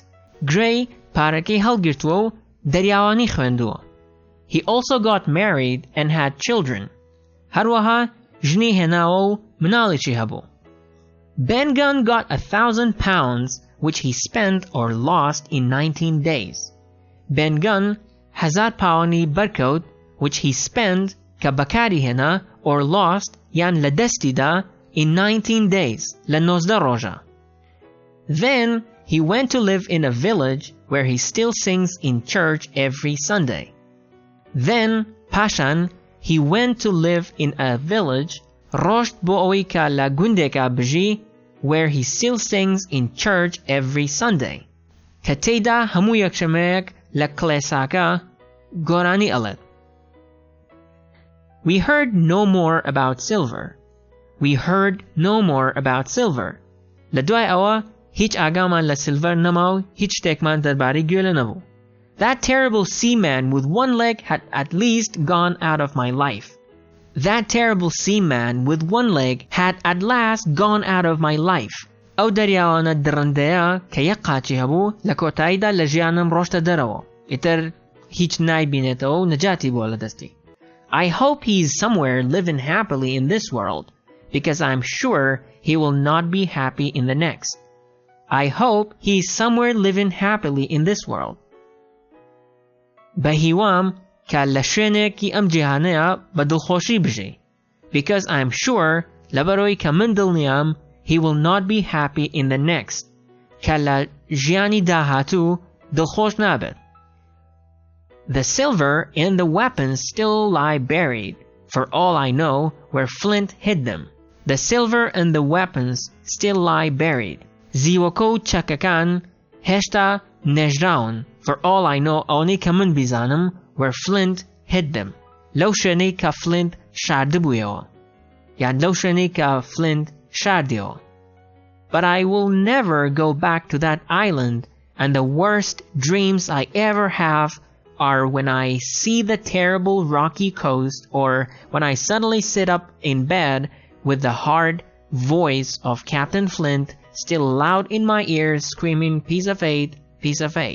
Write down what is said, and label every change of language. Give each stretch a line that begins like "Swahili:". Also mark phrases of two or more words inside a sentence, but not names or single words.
Central Kurdish: Gray پارەکەی هەڵگرتووە و دەریاوانی خوێندووە.
English: He also got married and had children.
Central Kurdish: هەروەها ژنی هێناوە و مناڵێکی هەبوو.
English: Ben Gunn got £1,000 which he spent or lost in 19 days.
Central Kurdish: Ben Gunn 1000 پاوەنی بەرکەوت
English: which he spent
Central Kurdish: کە بەکاری هێنا
English: or lost
Central Kurdish: یان لە دەستیدا
English: in 19 days
Central Kurdish: لە 19 ڕۆژە.
English: Then he went to live in a village where he still sings in church every Sunday. Then پاشان he went to live in a village
Central Kurdish: ڕۆشت بۆ ئەوەی کە لە گوندێکا بژی
English: where he still sings in church every Sunday.
Central Kurdish: کە تێیدا هەموو یەکشەمەیەک لە کڵێساکە گۆرانی ئەڵێت.
English: We heard no more about silver. We heard no more about silver.
Central Kurdish: لە دوای ئەوە هیچ ئاگامان لە سیلڤەر نەما و هیچ شتێکمان دەربارەی گوێ لە نەبوو.
English: That terrible seaman with one leg had at least gone out of my life. That terrible seaman with one leg had at last gone out of my life.
Central Kurdish: ئەو دەریاوانە درەندەیە کە یەک قاچی هەبوو لە کۆتاییدا لە ژیانم ڕۆشتە دەرەوە. ئیتر هیچ نایبینێتەوە و نەجاتی بووە لە دەستی.
English: I hope he is somewhere living happily in this world, because I'm sure he will not be happy in the next. I hope he is somewhere living happily in this world.
Central Kurdish: بەهیوام کە لە شوێنێکی ئەم جیهانەیە بە دڵخۆشی بژێ.
English: Because I'm sure
Central Kurdish: لەبەرەوەی کە من دڵنیام
English: he will not be happy in the next.
Central Kurdish: کە لە ژیانی داهاتوو دڵخۆش نابێت.
English: The silver and the weapons still lie buried, for all I know, where Flint hid them. The silver and the weapons still lie buried.
Central Kurdish: زیوەکە و چەکەکان هێشتا نێژراون,
English: for all I know,
Central Kurdish: ئەوەی کە من بیزانم,
English: where Flint hid them.
Central Kurdish: لەو شوێنەی کە Flint شاردبوویەوە. یان لەو شوێنەی کە Flint شاردیەوە.
English: But I will never go back to that island, and the worst dreams I ever have are when I see the terrible rocky coast or when I suddenly sit up in bed with the hard voice of Captain Flint still loud in my ears screaming piece of eight, piece of eight.